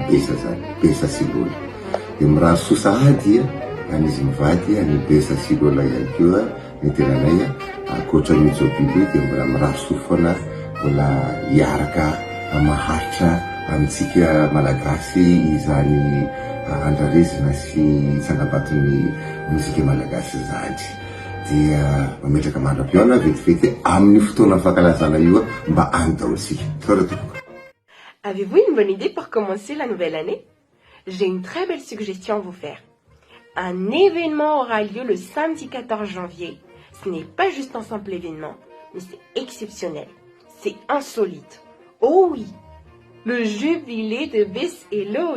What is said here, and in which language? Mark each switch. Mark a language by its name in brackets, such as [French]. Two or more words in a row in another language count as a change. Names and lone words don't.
[Malagasy] besa zany besa silola dia miraha sosa ahy dia anizy mivady any besa silola ihany koa ny tenanay akoatra ny jobily dia mbola miraso foana mbola hiaraka maharitra amintsika malagasy izany andrarezina sy tsangam-baton'ny mozika malagasy zany dia mametraka mandram-piona vetivety amin'ny fotoana fankalazana io mba any daholosika tsara tompoko. [French] Avez-vous une bonne idée pour commencer la nouvelle année? J'ai une très belle suggestion à vous faire. Un événement aura lieu le samedi 14 janvier. Ce n'est pas juste un simple événement, mais c'est exceptionnel. C'est insolite. Oh oui, le jubilé de Bes et Lol.